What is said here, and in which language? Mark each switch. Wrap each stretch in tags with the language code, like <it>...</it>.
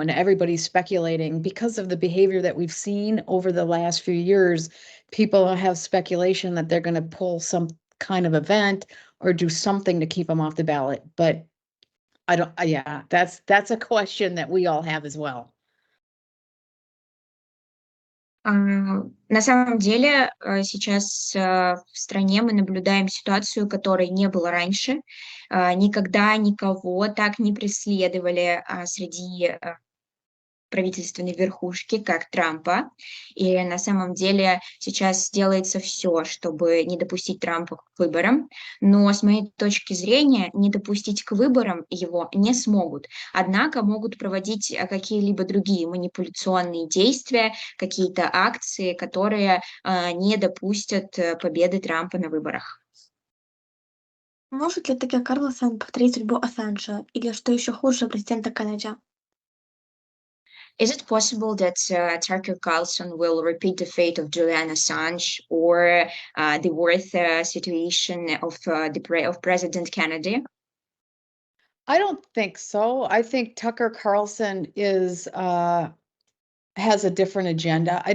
<en>And everybody's speculating because of the behavior that we've seen over the last few years. People have speculation that they're going to pull some kind of event or do something to keep him off the ballot. But that's a question that we all have as well.</en> <ru>На самом деле сейчас в стране мы наблюдаем ситуацию, которой не было раньше. Никогда никого так не преследовали среди правительственной верхушки, как Трампа. И на самом деле сейчас делается все, чтобы не допустить Трампа к выборам. Но с моей точки зрения, не допустить к выборам его не смогут. Однако могут проводить какие-либо другие манипуляционные действия, какие-то акции, которые не допустят победы Трампа на выборах. Может ли Такер Карлсон повторить судьбу Ассанжа или, что еще хуже, президента Канады?</ru> <en>Is it possible that Tucker Carlson will repeat the fate of Julian Assange or the worst situation of President Kennedy? I don't think so. I think Tucker Carlson has a different agenda.</en>